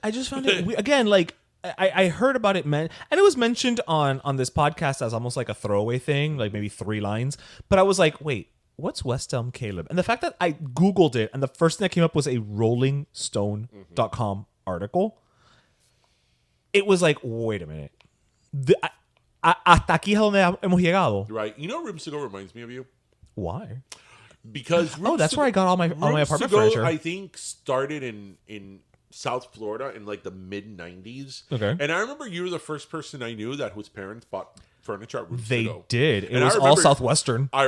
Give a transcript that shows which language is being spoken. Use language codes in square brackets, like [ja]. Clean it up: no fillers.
[en] I just found it again, like I heard about it, and it was mentioned on this podcast as almost like a throwaway thing, like maybe 3 lines. But I was like, wait, what's West Elm Caleb? And the fact that I Googled it, and the first thing that came up was a rollingstone.com article. It was like, wait a minute. [es] Hasta aquí es donde hemos llegado. [en] Right. Rooms to Go reminds me of you. Why? Because that's where I got all my apartment furniture. I think started in South Florida in like the mid 90s. Okay. And I remember you were the first person I knew that whose parents bought furniture at Rooms to Go. They did. It was all Southwestern.